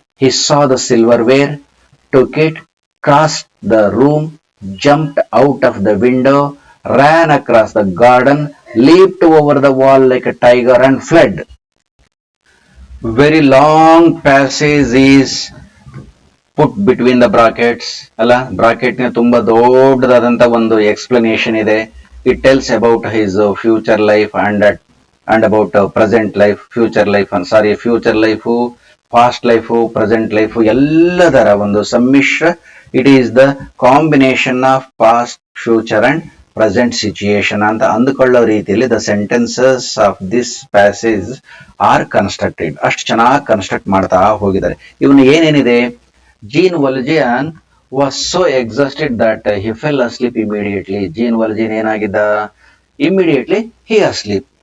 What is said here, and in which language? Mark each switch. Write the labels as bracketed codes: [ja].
[en] He saw the silverware, took it, crossed the room, jumped out of the window, ran across the garden, leaped over the wall like a tiger, and fled. Very long passage is put between the brackets. [kn] ಅಲ್ಲ, bracket ನ ತುಂಬಾ ದೊಡ್ಡದಾದಂತ ಒಂದು explanation ಇದೆ. [en] it tells about his future life and about present life, future life, past life, present life [kn] ಎಲ್ಲದರ ಒಂದು ಸಮ್ಮಿಶ್ರ. [en] it is the combination of past, future and present situation [kn] ಅಂತ ಅಂದುಕೊಳ್ಳೋ ರೀತಿಯಲ್ಲಿ [en] The sentences of this passage are constructed. [kn] ಅಷ್ಟು ಚೆನ್ನಾಗಿ construct ಮಾಡ್ತಾ ಹೋಗಿದ್ದಾರೆ. ಇವನು ಏನೇನಿದೆ, [en] Jean Valjean was so exhausted that he fell asleep immediately. Jean Valjean [kn] ಏನಾಗಿದ್ದ, [en] immediately he asleep.